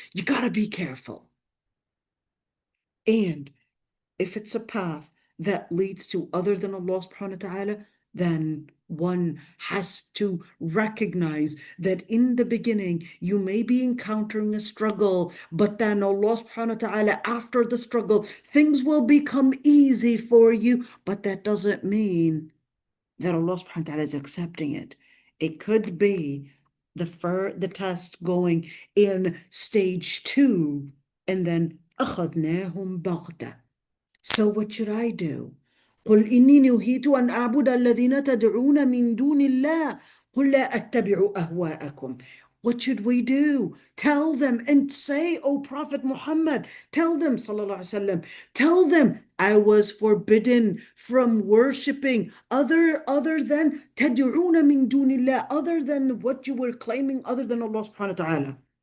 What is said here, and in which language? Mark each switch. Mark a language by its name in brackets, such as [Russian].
[English] You gotta be careful. And if it's a path that leads to other than Allah subhanahu wa ta'ala, then one has to recognize that in the beginning you may be encountering a struggle, but then Allah subhanahu wa ta'ala, after the struggle, things will become easy for you. But that doesn't mean that Allah subhanahu wa ta'ala is accepting it. It could be the test going in stage 2, and then [Arabic] أخذناهم بغتة. [English] So what should I do? [Arabic] قل إني نهيت أن أعبد الذين تدعون من دون الله قل لا أتبع أهواءكم. [English] What should we do? Tell them and say, O Prophet Muhammad, tell them, sallallahu alaihi wasallam, tell them, I was forbidden from worshipping other than [Arabic] تدعون من دون الله, [English] other than what you were claiming, other than Allah subhanahu wa ta'ala.